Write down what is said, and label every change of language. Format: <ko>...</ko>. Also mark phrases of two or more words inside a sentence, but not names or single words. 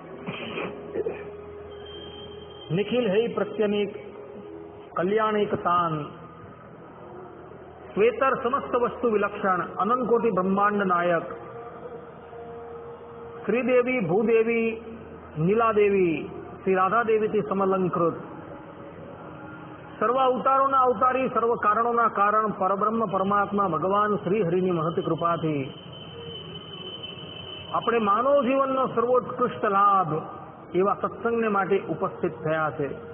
<sa>निखिल है प्रत्यनीक कल्याणिकतान श्वेतर समस्त वस्तु विलक्षण अनंत कोटि ब्रह्मांड नायक</sa> <gu>श्रीदेवी भूदेवी नीलादेवी श्री राधा देवी થી સમલંકૃત સર્વ અવતારોના અવતારી સર્વ કારણોના કારણ પરબ્રહ્મ પરમાત્મા ભગવાન શ્રી હરિની મહત કૃપાથી આપણે માનવ જીવનનો સર્વોત્કૃષ્ટ લાભ એવા સત્સંગને માટે ઉપસ્થિત થયા છે।</gu>